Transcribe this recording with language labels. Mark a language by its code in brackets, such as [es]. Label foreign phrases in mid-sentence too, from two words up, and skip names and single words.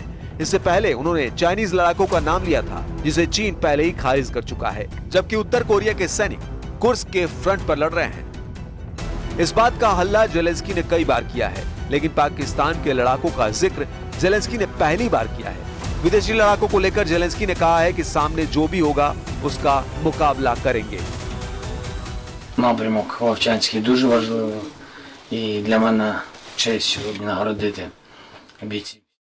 [hi] इससे पहले उन्होंने चाइनीज लड़ाकों का नाम लिया था, जिसे चीन पहले ही खारिज कर चुका है, जबकि उत्तर कोरिया के सैनिक कुर्स्क के फ्रंट पर लड़ रहे हैं। इस बात का हल्ला जेलेंस्की ने कई बार किया है, लेकिन पाकिस्तान के लड़ाकों का जिक्र जेलेंस्की ने पहली बार किया है। विदेशी लड़ाकों को लेकर जेलेंस्की ने कहा है कि सामने जो भी होगा उसका मुकाबला करेंगे। [uk] Напрямок Вовчанський дуже важливий, і для мене честь сьогодні нагородити бійців.